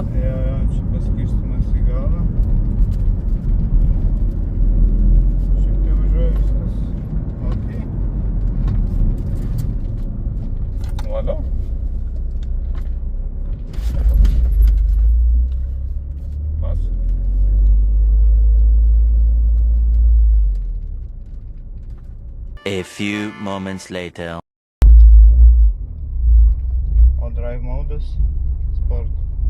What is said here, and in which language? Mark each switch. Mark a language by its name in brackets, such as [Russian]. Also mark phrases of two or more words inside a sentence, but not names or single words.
[Lithuanian] Jo, čia paskirstimas į galą. Šiaip tai važiuoja viskas. Ok. Valau. Pas. [English] A few moments later. [Lithuanian] O drive modas sport.